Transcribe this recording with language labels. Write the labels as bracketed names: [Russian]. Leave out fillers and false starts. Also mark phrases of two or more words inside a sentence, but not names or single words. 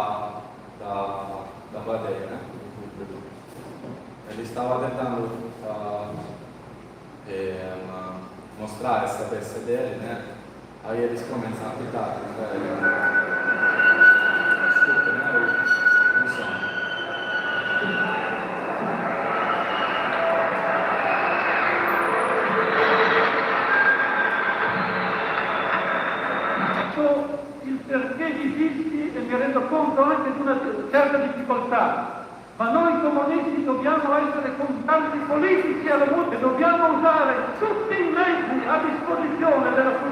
[Portuguese] da plateia, né? Ele estava tentando mostrar essa peça dele, né? Aí eles começam a apitar, desculpa, né? Não sei. [Italian] Il perché di Filti e mi rendo conto anche di una certa difficoltà, ma noi comunisti dobbiamo essere constanti politici alla musica e dobbiamo usare tutti i mezzi a disposizione della